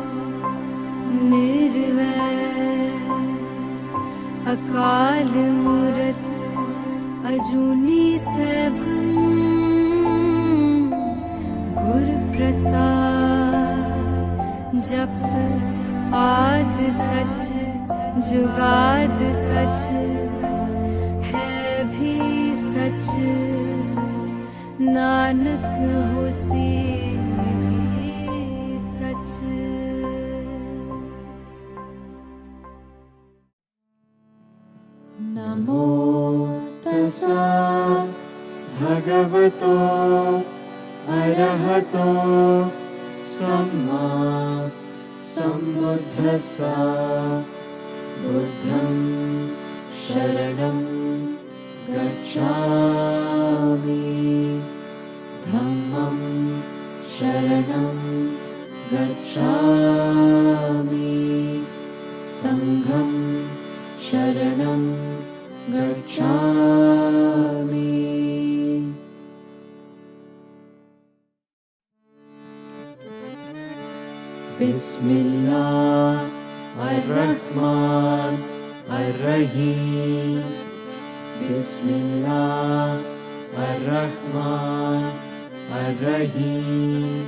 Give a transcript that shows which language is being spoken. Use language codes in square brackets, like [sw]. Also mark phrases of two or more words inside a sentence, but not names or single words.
[pa] ਨਿਰਵੈਰ ਅਕਾਲ ਮੂਰਤਿ ਅਜੂਨੀ ਸੈਭੰ ਗੁਰ ਪ੍ਰਸਾਦਿ ਜਪੁ ਆਦਿ ਸਚੁ ਜੁਗਾਦਿ ਸਚੁ ਹੈ ਭੀ ਸਚੁ ਨਾਨਕ ਹੋਸੀ ਭੀ ਸਚੁ। [pi] नमो तस्सा भगवतो अरहतो सम्मा सम्बुद्धस्सा। बुद्धं शरणं गच्छामि धम्मं शरणं गच्छामि संघं शरणं गच्छामि। [ar] بسم الله الرحمن الرحيم. بسم الله الرحمن الرحيم.